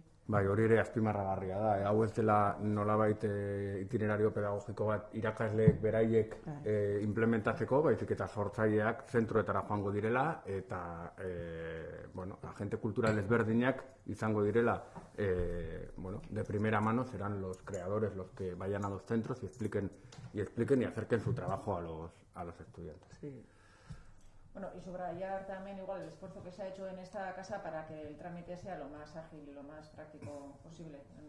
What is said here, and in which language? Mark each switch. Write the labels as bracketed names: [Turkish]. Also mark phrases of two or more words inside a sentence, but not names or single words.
[Basque] Bai, hori ere azpimarragarria da. Hau ez dela nolabait itinerario pedagogiko bat irakasleek beraiek implementatzeko, baizik eta sortzaileak zentroetara joango direla, eta agente kultural ezberdinak izango direla, [Spanish] de primera mano serán los creadores los que vayan a los centros y expliquen y acerquen su trabajo a los estudiantes. Sí. Bueno, y subrayar también igual el esfuerzo que se ha hecho en esta casa para que el trámite sea lo más ágil y lo más práctico posible.